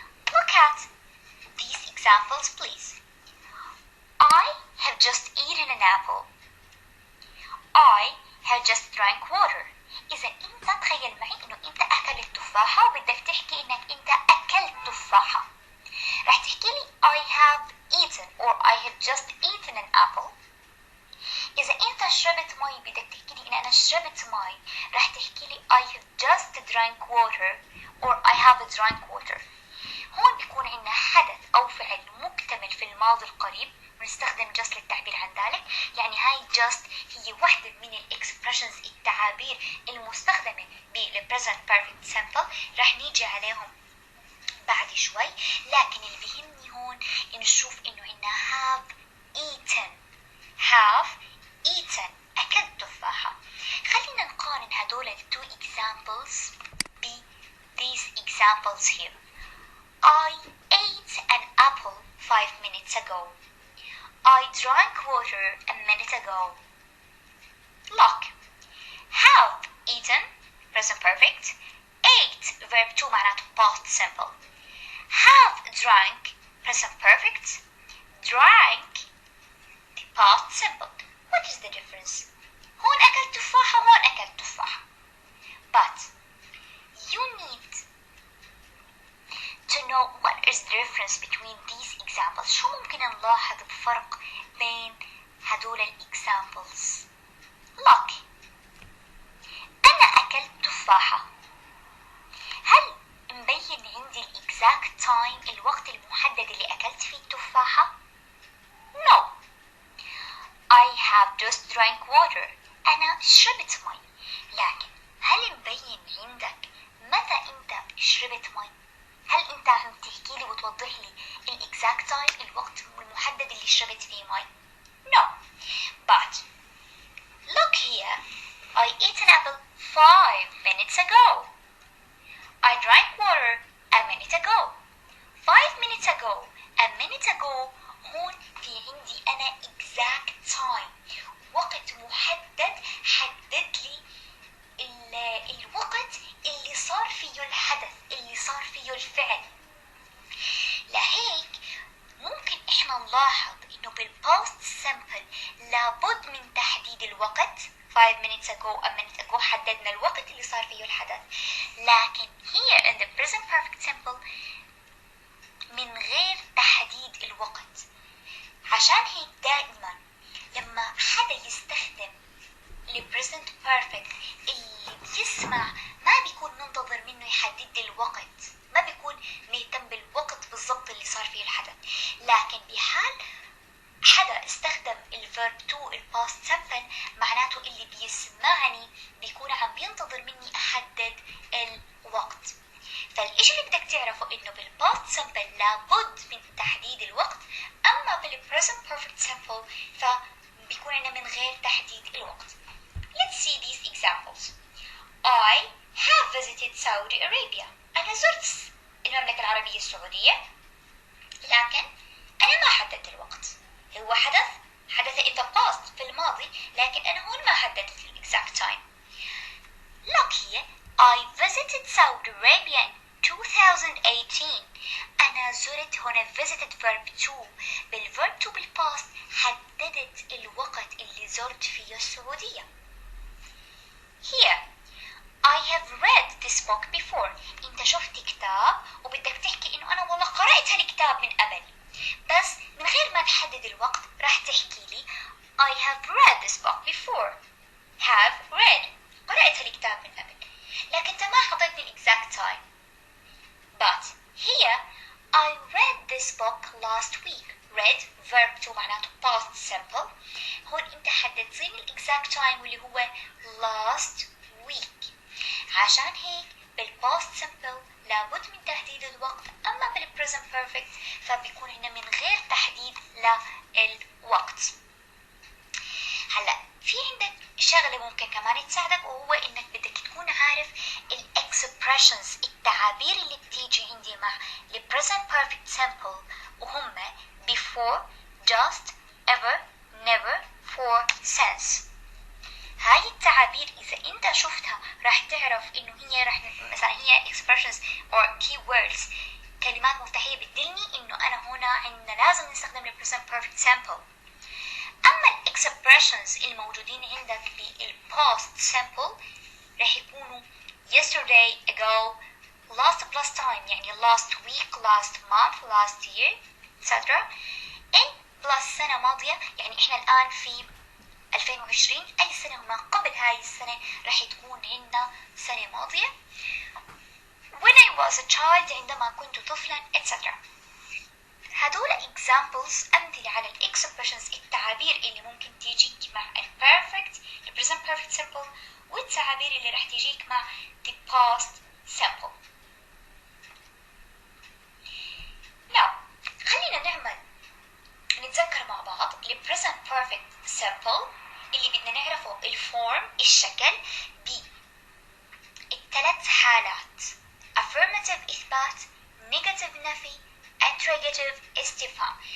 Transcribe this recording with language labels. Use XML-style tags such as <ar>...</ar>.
<en>Look at these examples please. I have just eaten an apple. I have just drank water.</en> <ar>إذا أنت تخيل معي إنه أنت أكلت تفاحة وبدك تحكي إنك أنت أكلت تفاحة، رح تحكي لي</ar> <en>I have eaten or I have just eaten an apple.</en> <ar>إذا أنت شربت مي بدك تحكي لي إن أنا شربت مي، رح تحكي لي</ar> <en>I have just drank water</en> <ar>or I have drank water. هون بيكون عندنا حدث أو فعل مكتمل في الماضي القريب ونستخدم just للتعبير عن ذلك، يعني هاي just هي واحدة من الإكسبريشنز التعابير المستخدمة بال present perfect simple، رح نيجي عليهم بعد شوي. لكن اللي بيهمني هون إنه نشوف إنه عندنا have eaten، have eaten أكلت تفاحة. خلينا نقارن هدول ال two examples ب</ar> <en>these examples here. I ate an apple 5 minutes ago. I drank water a minute ago. Look. Have eaten present perfect. Ate verb 2</en> <ar>معناته</ar> <en>past simple. have drank present perfect, drank the past simple. What is the difference?</en> <ar>هون أكلت تفاحة وهون أكلت تفاحة.</ar> <en>But you need to know what is the difference between these examples.</en> <ar>شو ممكن نلاحظ بفرق بين هدول الإكزامبلز؟</ar> <en>Look.</en> <ar>أنا أكلت تفاحة. هل مبين عندي الإكزاكت تايم الوقت المحدد اللي أكلت فيه التفاحة؟</ar> <en>No. I have just drank water.</en> <ar>أنا شربت مي. لكن هل مبين عندك متى أنت شربت مي؟ هل أنت عم تحكي لي وتوضح لي الإكزاكت تايم الوقت المحدد اللي شربت فيه مي؟</ar> <en>No. But look here. I ate an apple 5 minutes ago. I drank water a minute ago. 5 minutes ago. A minute ago.</en> <ar>هون في عندي أنا exact time. وقت محدد حدد لي الوقت اللي صار فيه الحدث، اللي صار فيه الفعل. لهيك ممكن إحنا نلاحظ إنه بالpast simple لابد من تحديد الوقت.</ar> <en>5 minutes ago, a minute ago</en> <ar>حددنا الوقت اللي صار فيه الحدث. لكن</ar> <en>here in the present perfect simple</en> <ar>من غير تحديد الوقت. عشان هيك دائما لما حدا يستخدم present perfect اللي بيسمع ما بيكون منتظر منه يحدد الوقت، ما بيكون مهتم بالوقت بالضبط اللي صار فيه الحدث. لكن بحال حدا استخدم الverb to past simple معناته اللي بيسمعني بيكون عم بينتظر مني أحدد الوقت. فالإشي اللي بدك تعرفه إنه بالpast simple لابد من تحديد الوقت، أما بالpresent perfect simple فبيكون عنا من غير تحديد الوقت.</ar> <en>Let's see these examples. I have visited Saudi Arabia.</en> <ar>أنا زرت المملكة العربية السعودية، لكن أنا ما حددت الوقت. هو حدث</ar> <en>in the past</en> <ar>في الماضي، لكن أنا هون ما حددت ال exact time.</ar> <en>Look here. I visited Saudi Arabia in 2018.</en> <ar>أنا زرت هنا visited verb to. بالverb to بالpast حددت الوقت اللي زرت فيه السعودية.</ar> <en>Here. I have read this book before.</en> <ar>أنت شفت كتاب وبدك تحكي إنه أنا والله قرأت هالكتاب من قبل، بس من غير ما تحدد الوقت راح تحكي لي</ar> <en>I have read this book before. Have read.</en> <ar>قرأت هالكتاب من قبل، لكن أنت ما حطيت لي exact time.</ar> <en>But here I read this book last week. Read verb to معناته past simple.</en> <ar>هون أنت حددت لي exact time واللي هو last week. عشان هيك بالpast simple لابد من تحديد الوقت، أما بالpresent perfect فبيكون هنا من غير تحديد للوقت. هلا في عندك شغلة ممكن كمان تساعدك، وهو إنك بدك تكون عارف الexpressions التعابير اللي بتيجي عندي مع الpresent perfect simple، وهم before, just, ever, never, for, since. هاي التعابير إذا أنت شفتها راح تعرف إنه هي مثلا هي expressions or keywords، كلمات مفتاحية بتدلني إنه أنا هنا عندنا لازم نستخدم ال present perfect simple. أما ال expressions الموجودين عندك بال past simple راح يكونوا yesterday, ago, last plus time يعني</ar> <en>last week, last month, last year, etc.</en> <ar>in plus سنة ماضية يعني إحنا الآن في 2020، أي سنة ما قبل هاي السنة راح تكون عندنا سنة ماضية.</ar> <en>When I was a child</en> <ar>عندما كنت طفلا</ar> <en>etc.</en> <ar>هدول examples أمثلة على expressions التعابير اللي ممكن تيجيك مع perfect present perfect simple، والتعابير اللي راح تيجيك مع the past simple.</ar> <en>Now</en> <ar>خلينا نتذكر مع بعض ال present perfect simple اللي بدنا نعرفه الفورم الشكل بالثلاث حالات: affirmative إثبات، negative نفي، interrogative استفهام.</ar>